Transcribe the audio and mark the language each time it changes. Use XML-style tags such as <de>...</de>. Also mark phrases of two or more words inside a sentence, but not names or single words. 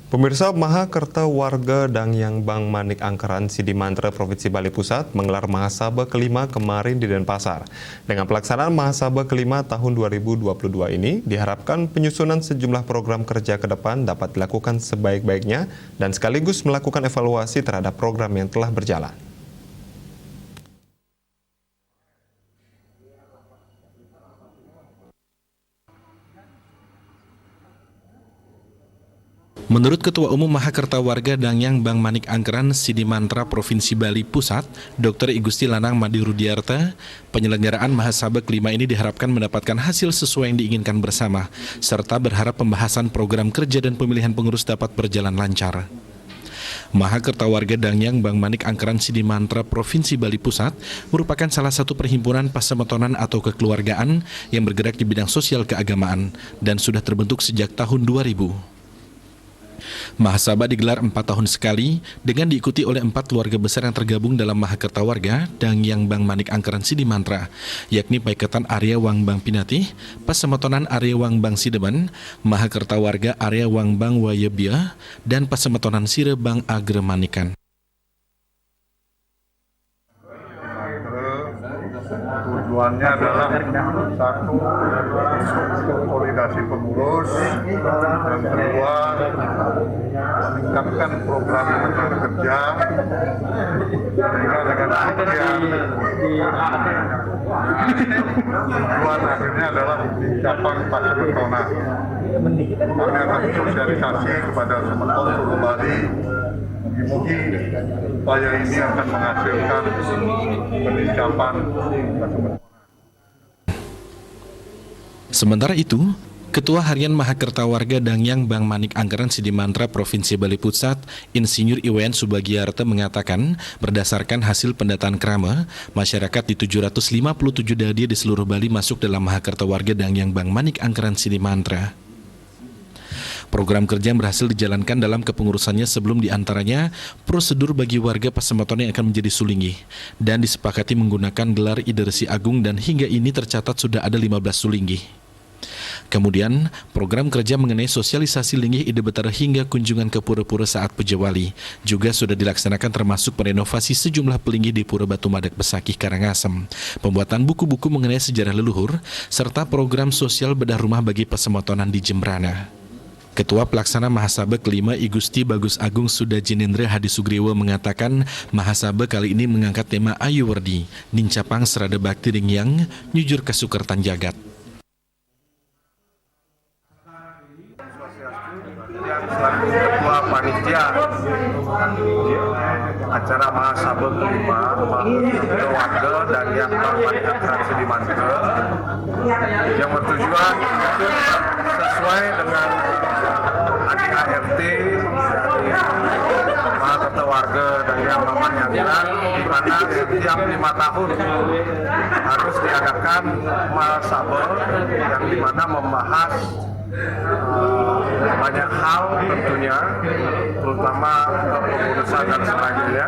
<id>Pemirsa, Mahakerta Warga Dangyang Bang Manik Angkeran Sidimantra Provinsi Bali Pusat menggelar Mahasabah kelima kemarin di Denpasar. Dengan pelaksanaan Mahasabah kelima tahun 2022 ini, diharapkan penyusunan sejumlah program kerja ke depan dapat dilakukan sebaik-baiknya dan sekaligus melakukan evaluasi terhadap program yang telah berjalan. Menurut Ketua Umum Mahakerta Warga Dangyang Bang Manik Angkeran Sidimantra Provinsi Bali Pusat, Dr. Igusti Lanang Madi Rudiarta, penyelenggaraan Mahasabah kelima ini diharapkan mendapatkan hasil sesuai yang diinginkan bersama, serta berharap pembahasan program kerja dan pemilihan pengurus dapat berjalan lancar. Mahakerta Warga Dangyang Bang Manik Angkeran Sidimantra Provinsi Bali Pusat merupakan salah satu perhimpunan pasemetonan atau kekeluargaan yang bergerak di bidang sosial keagamaan dan sudah terbentuk sejak tahun 2000. Mahasabah digelar 4 tahun sekali dengan diikuti oleh 4 keluarga besar yang tergabung dalam Mahakerta Warga Dangyang Bang Manik Angkeran Sidimantra, yakni Paiketan Arya Wang Bang Pinatih, Pasemetonan Arya Wang Bang Sideman, Mahakerta Warga Arya Wang Bang Wayebia, dan Pasemetonan Sire Bang Agre Manikan. Tujuannya adalah satu, konsolidasi pengurus, dan kedua, meningkatkan program kerja, sehingga dengan demikian tujuan akhirnya adalah mencapai pasemetonan. Kami akan sosialisasi kepada semeton seluruh Bali. Mungkin upaya ini akan menghasilkan peningkatan pasemetonan. Sementara itu, Ketua Harian Mahakerta Warga Dangyang Bang Manik Angkeran Sidimantra Provinsi Bali Pusat, Insinyur Iwayan Subagiarta mengatakan, berdasarkan hasil pendataan Krama, masyarakat di 757 daerah di seluruh Bali masuk dalam Mahakerta Warga Dangyang Bang Manik Angkeran Sidimantra. Program kerja yang berhasil dijalankan dalam kepengurusannya sebelum diantaranya prosedur bagi warga pasemetonan yang akan menjadi sulingih dan disepakati menggunakan gelar Idersi Agung dan hingga ini tercatat sudah ada 15 sulingih. Kemudian, program kerja mengenai sosialisasi linggih Ide Betara hingga kunjungan ke pura-pura saat Pejawali juga sudah dilaksanakan termasuk merenovasi sejumlah pelinggih di Pura Batu Madak Besakih Karangasem, pembuatan buku-buku mengenai sejarah leluhur, serta program sosial bedah rumah bagi pasemetonan di Jembrana. Ketua Pelaksana Mahasabah kelima Igusti Bagus Agung Sudajinendra Hadi Sugriwo mengatakan Mahasabah kali ini mengangkat tema Ayu Werdi, Nincapang Serada Bakti Dingyang, Nyujur Kasukertan Jagat. Ketua Panitia acara Mahasabah kelima Mahakerta Warga Dangyang Bang Manik Angkeran Sidimantra yang bertujuan sesuai dengan ADART Mahakerta Warga Dangyang Bang Manik Angkeran, di mana setiap 5 tahun harus diadakan Mahasabah yang dimana membahas banyak hal tentunya, terutama kepengurusan dan sebagainya.</id>